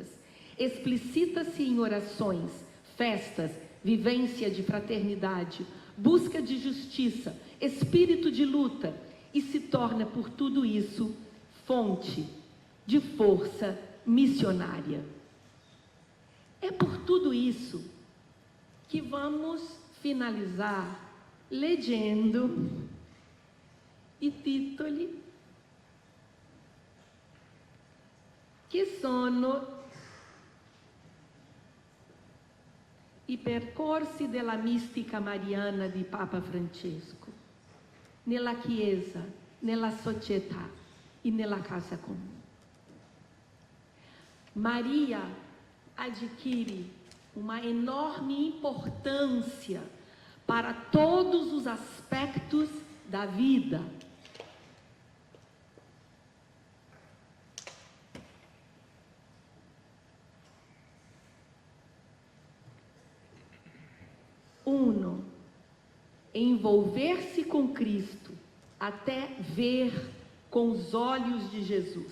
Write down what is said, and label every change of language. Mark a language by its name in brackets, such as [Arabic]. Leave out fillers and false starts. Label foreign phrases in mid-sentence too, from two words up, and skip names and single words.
[Portuguese] Explicita-se em orações, festas, vivência de fraternidade, busca de justiça, espírito de luta, e se torna por tudo isso fonte de força missionária. É por tudo isso que vamos finalizar [Italian] leggendo i titoli che sono i percorsi della mistica mariana di Papa Francesco nella Chiesa, nella società e nella casa comune. [Portuguese] Maria adquire uma enorme importância para todos os aspectos da vida. Uno, envolver-se com Cristo até ver com os olhos de Jesus.